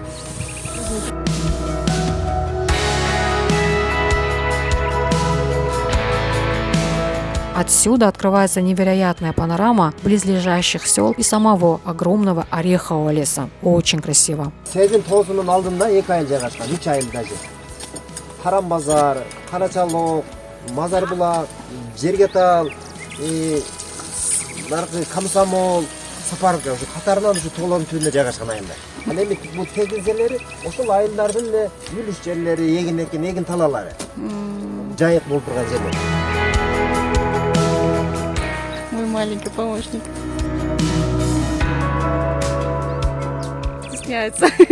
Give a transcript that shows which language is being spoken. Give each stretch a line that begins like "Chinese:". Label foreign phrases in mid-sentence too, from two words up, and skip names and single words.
Russian: Отсюда открывается невероятная панорама близлежащих сел и самого огромного орехового леса. Очень красиво.
Kyrgyz: Харам базар, Карачалок, Мазарбулак, Жергетал, Камсамол, Сапарка ушу катарынан ушу тоолордун түбүнө жайгашкан айылдар. Ал эми бул тегиз жерлери ошол айылдардын эле үлүш жерлери, эгин талалары. Жайык болуп турган жерлер.
Russian: Мой маленький помощник. Стесняется.